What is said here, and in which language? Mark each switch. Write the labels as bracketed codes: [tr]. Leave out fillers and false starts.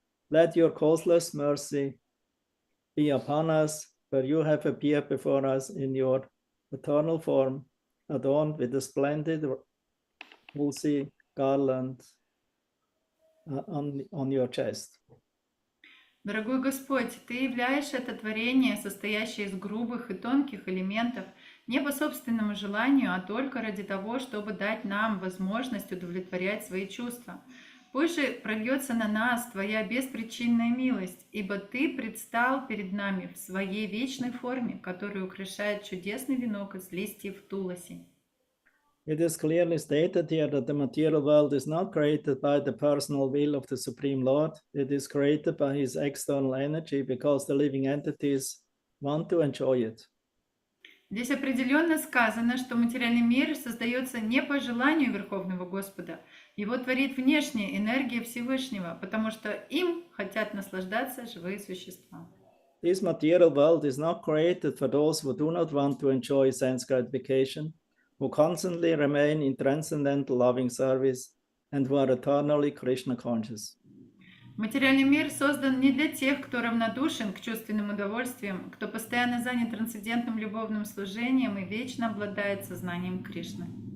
[en] Let your causeless mercy be upon us, for you have appeared before us in your eternal form, adorned with a splendid woolsey garland on your chest. [ru] Дорогой Господь, Ты являешь это творение, состоящее из грубых и тонких элементов, не по собственному желанию, а только ради того, чтобы дать нам возможность удовлетворять свои чувства. Пусть же прольется на нас Твоя беспричинная милость, ибо Ты предстал перед нами в Своей вечной форме, которая украшает чудесный венок из листьев туласи. [en] It is clearly stated here that the material world is not created by the personal will of the Supreme Lord. It is created by His external energy because the living entities want to enjoy it. [ru] Здесь определенно сказано, что материальный мир создается не по желанию Верховного Господа. Его творит внешняя энергия Всевышнего, потому что им хотят наслаждаться живые существа. [en] This material world is not created for those who do not want to enjoy sense gratification, who constantly remain in transcendental loving service, and who are eternally Krishna conscious. [ru] Материальный мир создан не для тех, кто равнодушен к чувственным удовольствиям, кто постоянно занят трансцендентным любовным служением и вечно обладает сознанием Кришны.